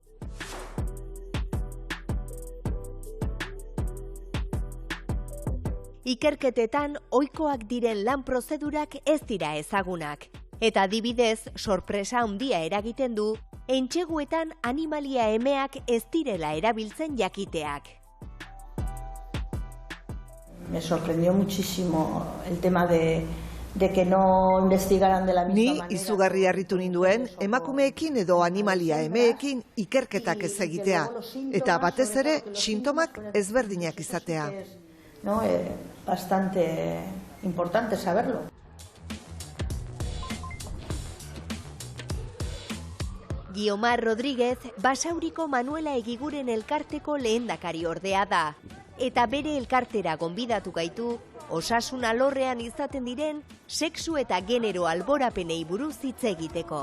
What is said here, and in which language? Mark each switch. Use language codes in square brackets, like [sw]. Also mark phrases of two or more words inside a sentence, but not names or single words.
[eu] Ikerketetan ohikoak diren lan prozedurak ez dira ezagunak. Eta adibidez, sorpresa handia eragiten du, entseguetan animalia emeak ez direla erabiltzen jakiteak. [es] Me sorprendió muchísimo el tema de que no investigaran de la misma manera. [eu] Ni izugarri harritu ninduen emakumeekin edo animalia emeekin ikerketak ez egitea, eta batez ere sintomak ezberdinak izatea. [es] No, bastante importante saberlo. [eu] Guiomar Rodríguez, Basauriko Manuela Egiguren elkarteko lehendakari ordea da. Eta bere elkartera gonbidatu gaitu, osasun alorrean izaten diren, sexu eta genero alborapenei buruz hitz egiteko.